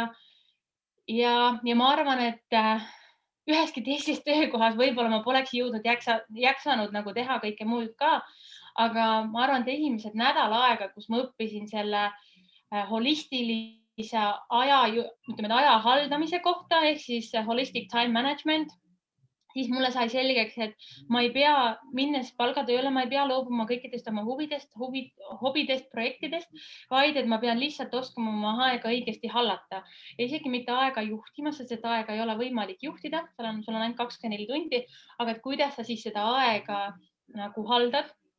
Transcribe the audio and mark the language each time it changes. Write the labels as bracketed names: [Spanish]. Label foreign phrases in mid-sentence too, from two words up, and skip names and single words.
[Estonian] Ja ma arvan, et üheski teises töökohas võib-olla ma poleks jõudnud jaksanud nagu teha kõike muud ka. Aga ma arvan, et esimesed nädal aega, kus ma õppisin selle holistilise aja haldamise kohta ehk siis [English] holistic time management, [Estonian] siis mulle sai selgeks, et ma ei pea minnes palgatööle, ma ei pea loobuma kõikidest oma hobidest, projektidest, vaid et ma pean lihtsalt oskama oma aega õigesti hallata. Ja isegi mitte aega juhtima, sest seda aega ei ole võimalik juhtida, sul on ainult 24 tundi, aga et kuidas sa siis seda aega nagu haldad.